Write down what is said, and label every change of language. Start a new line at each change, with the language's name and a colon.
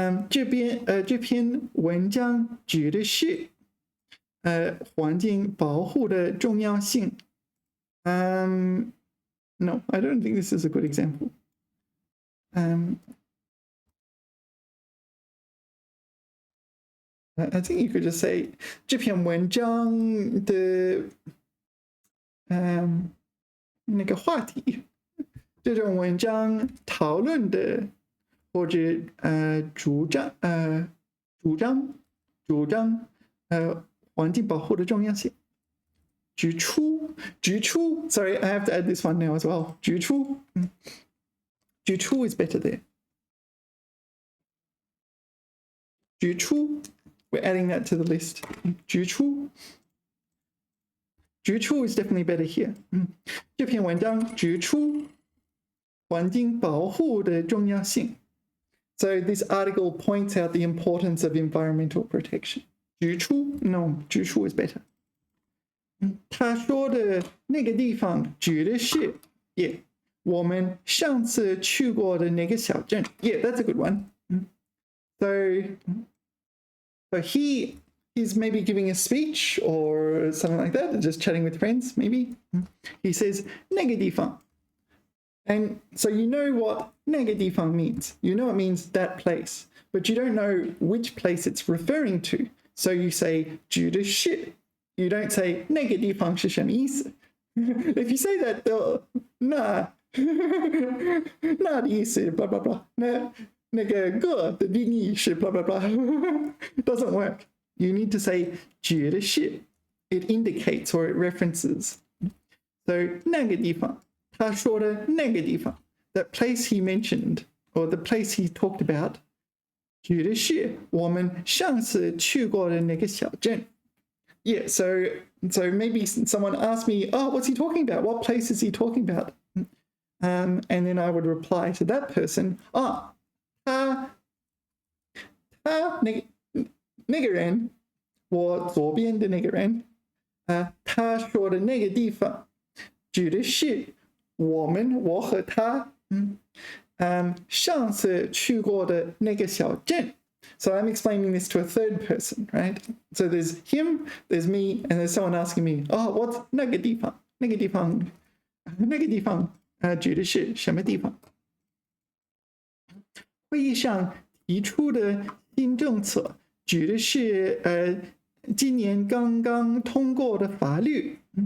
Chinese: 这篇文章指的是环境保护的重要性.
English: No, I don't think this is a good example. I think you could just say
Chinese: 这篇文章的那个话题，这种文章讨论的或者主张环境保护的重要性。
English: 指出 sorry, I have to add this one now as well. 指出 is better there. 指出, we're adding that to the list. 指出 is definitely better here.
Chinese: 这篇文章指出环境保护的重要性.
English: So this article points out the importance of environmental protection. 指出 no, 指出 is better.
Chinese: 他说的那个地方指的是 yeah, 我们上次去过的那个小镇.
English: Yeah, that's a good one. So he's maybe giving a speech or something like that, just chatting with friends, maybe. He says
Chinese: 那个地方.
English: And so you know what 那个地方 means. You know it means that place, but you don't know which place it's referring to. So you say 指的是. You don't say
Chinese: 那个地方是什么意思?
English: If you say that, they'll
Chinese: 那的意思
English: blah blah blah.
Chinese: 那个个的定义是
English: blah blah blah. It doesn't work. You need to say 指的是. It indicates or it references.
Chinese: So 那个地方, 他说的那个地方,
English: that place he mentioned or the place he talked about,
Chinese: 指的是我们上次去过的那个小镇.
English: Yeah, so maybe someone asked me, oh, what's he talking about? What place is he talking about? And then I would reply to that person,
Chinese: 他那个人，我左边的那个人，他说的那个地方举的是我和他上次去过的那个小镇。
English: So I'm explaining this to a third person, right? So there's him, there's me, and there's someone asking me, oh, what's
Chinese: 那个地方？那个地方指的是什么地方？会议上提出的新政策指的是今年刚刚通过的法律。